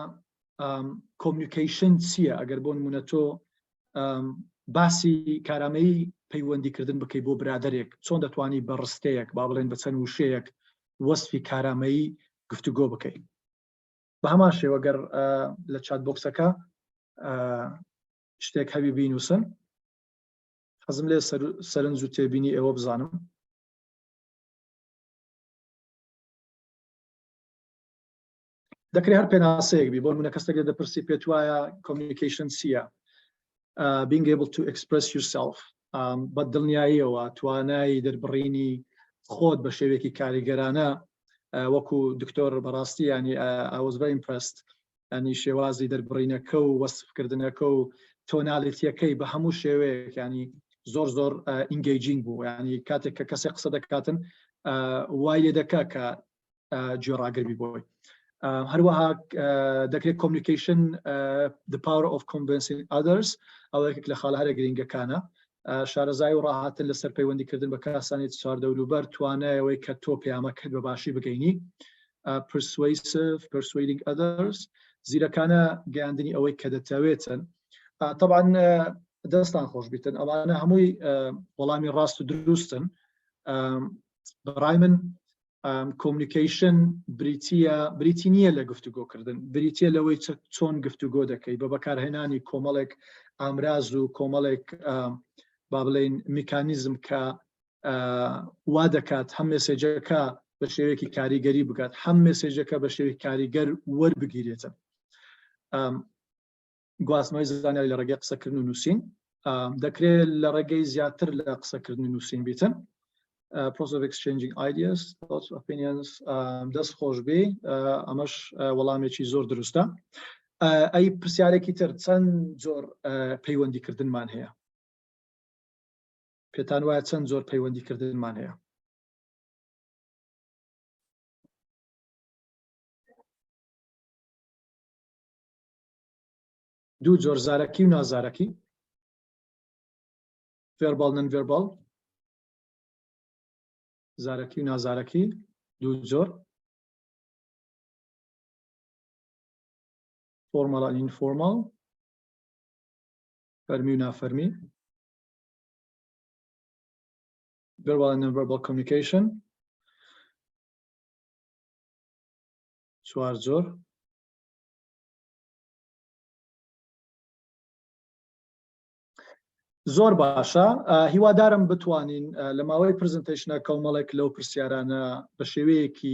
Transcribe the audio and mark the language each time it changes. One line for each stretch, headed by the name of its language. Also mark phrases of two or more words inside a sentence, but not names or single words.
Central Kurdish: کۆمیونیکیشن چییە ئەگەر بۆ نمونە تۆ باسی کارامەیی پەیوەندیکردن بکەی بۆ برادێک چۆن دەتوانی بە ڕستەیەک با بڵێن بە چەند وشەیەک وەسفی کارامەیی گفتوگۆ بکەیت بە هەمان شێوە گەر لە چات بۆکسەکە شتێک هەبی بینووسن حەزم لێ سەرنج و تێبینی ئێوە بزانم دەکرێت هەر پێناسەیەک بی بۆ نمونە کەسێک دەپرسی پێت وایە کۆمیونیکیشن چییە
English: being able to express yourself
Central Kurdish: بە دڵنیاییەوە توانایی دەربڕینی خۆت بە شێوەیەکی کاریگەرانە وەکو دکتۆر بەڕاستی ینی
English: I was very impressed
Central Kurdish: ینی شێوازی دەربڕینەکە و وەسفکردنەکە و تۆنالیتیەکەی بە هەموو شێوەیەک ینی زۆر زۆر ئینگەیجینگ بوو ینی کاتێک کە کەسێک قسە دەکاتن وای لێ دەکا کە گوێڕاگربی بۆی هەروەها دەکرێت
English: communication the power of convincing others
Central Kurdish: ئەوەیەک لە خاڵهارە گرنگەکانە شارەزای و ڕاهاتن لەسەر پەیوەندیکردن بە کاسانی چواردەوروبەر توانایەوەی کە تۆ پەیامەکەت بە باشی بگەینی
English: persuading others
Central Kurdish: زیرەکانە گەیاندنی ئەوەی کە دەتەوێتن طبعا دەستان خۆش بیتن ئەوانە هەمووی وەڵامی ڕاست و دروستن بەڕای من کۆمیونیکیشن بریتی نییە لە گفتوگۆکردن بریتە لەوەی چۆن گفتوگۆ دەکەی بە بەکارهێنانی کۆمەڵێک ئامراز و کۆمەڵێک با بڵێن میکانیزم کە وا دەکات هەم مێسێجەکە بە شێوەیەکی کاریگەری بکات هەم مێسێجەکە بە شێوەیەکی کاریگەر وەربگیرێتن گواستنەوەی زانیاری لە ڕێگەی قسەکردن و نووسین دەکرێت لە ڕێگەی زیاتر لە قسەکردن و نووسین بیتن
English: process of exchanging ideas, thoughts, opinions
Central Kurdish: دەست خۆش بێ ئەمەش وەڵامێکی زۆر دروستە ئەی پرسیارێکی تر چەند زۆر پەیوەندیکردنمان هەیە پێتان وایە چەند زۆر پەیوەندیکردنمان هەیە دوو جۆر زارەکی و نازارەکی
English: verbal non-verbal
Central Kurdish: زارەکی و نازارەکی دوو جۆر
English: formal and informal
Central Kurdish: فەرمی و نافەرمی
English: verbal and non-verbal communication
Central Kurdish: چوار جۆر زۆر باشە هیوادارم بتوانین لە ماوەی پرزنتیشنە کۆمەڵێک لەو پرسیارانە بە شێوەیەکی